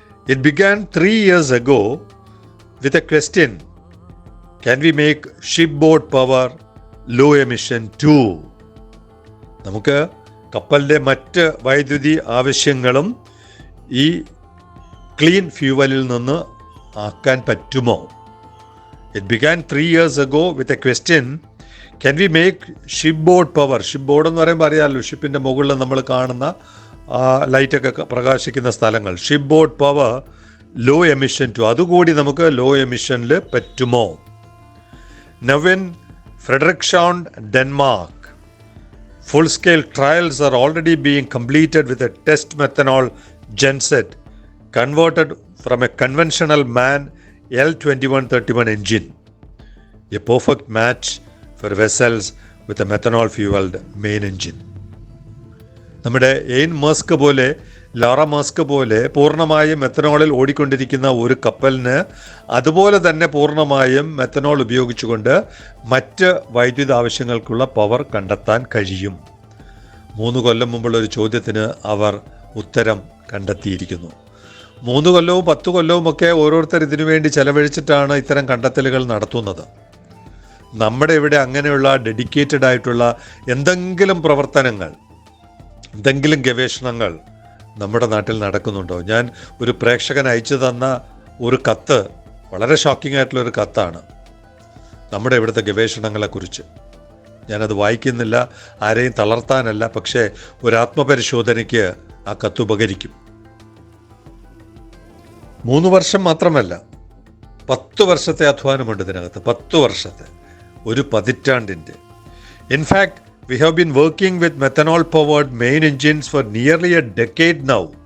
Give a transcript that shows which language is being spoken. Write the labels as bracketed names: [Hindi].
[English] It began 3 years ago with a question: can we make shipboard power low emission too? [Malayalam] നമുക്ക് കപ്പലിൻ്റെ മറ്റ് വൈദ്യുതി ആവശ്യങ്ങളും ഈ ക്ലീൻ ഫ്യൂവലിൽ നിന്ന് ആക്കാൻ പറ്റുമോ? [English] It began 3 years ago with a question: can we make shipboard power? [Malayalam] ഷിപ്ബോർഡ് എന്ന് പറയുമ്പോൾ അറിയാമല്ലോ, ഷിപ്പിൻ്റെ മുകളിൽ നമ്മൾ കാണുന്ന ലൈറ്റൊക്കെ പ്രകാശിക്കുന്ന സ്ഥലങ്ങൾ. [English] shipboard power low emission too, [Malayalam] അതുകൂടി നമുക്ക് ലോ എമിഷനിൽ പറ്റുമോ? [English] Now in Frederikshavn, Denmark, full-scale trials are already being completed with a test methanol genset converted from a conventional MAN L2131 engine, a perfect match for vessels with a methanol-fueled main engine. [Malayalam] നമ്മുടെ എയിൻ Maersk പോലെ, Lara Maersk പോലെ പൂർണ്ണമായും മെത്തനോളിൽ ഓടിക്കൊണ്ടിരിക്കുന്ന ഒരു കപ്പലിന് അതുപോലെ തന്നെ പൂർണ്ണമായും മെത്തനോൾ ഉപയോഗിച്ചുകൊണ്ട് മറ്റ് വൈദ്യുത ആവശ്യങ്ങൾക്കുള്ള പവർ കണ്ടെത്താൻ കഴിയും. 3 കൊല്ലം മുമ്പുള്ള ഒരു ചോദ്യത്തിന് അവർ ഉത്തരം കണ്ടെത്തിയിരിക്കുന്നു. 3 കൊല്ലവും 10 കൊല്ലവും ഒക്കെ ഓരോരുത്തർ ഇതിനു വേണ്ടി ചെലവഴിച്ചിട്ടാണ് ഇത്തരം കണ്ടെത്തലുകൾ നടത്തുന്നത്. നമ്മുടെ ഇവിടെ അങ്ങനെയുള്ള ഡെഡിക്കേറ്റഡ് ആയിട്ടുള്ള എന്തെങ്കിലും പ്രവർത്തനങ്ങൾ, എന്തെങ്കിലും ഗവേഷണങ്ങൾ നമ്മുടെ നാട്ടിൽ നടക്കുന്നുണ്ടോ? ഞാൻ ഒരു പ്രേക്ഷകൻ അയച്ചു തന്ന ഒരു കത്ത്, വളരെ ഷോക്കിംഗ് ആയിട്ടുള്ളൊരു കത്താണ് നമ്മുടെ ഇവിടുത്തെ ഗവേഷണങ്ങളെക്കുറിച്ച്. ഞാനത് വായിക്കുന്നില്ല, ആരെയും തളർത്താനല്ല, പക്ഷേ ഒരു ആത്മപരിശോധനയ്ക്ക് ആ കത്ത് ഉപകരിക്കും. 3 വർഷം മാത്രമല്ല, 10 വർഷത്തെ അധ്വാനമുണ്ട് ഇതിനകത്ത്. 10 വർഷത്തെ, ഒരു പതിറ്റാണ്ടിൻ്റെ. [English] In fact we have been working with methanol powered main engines for nearly a decade now.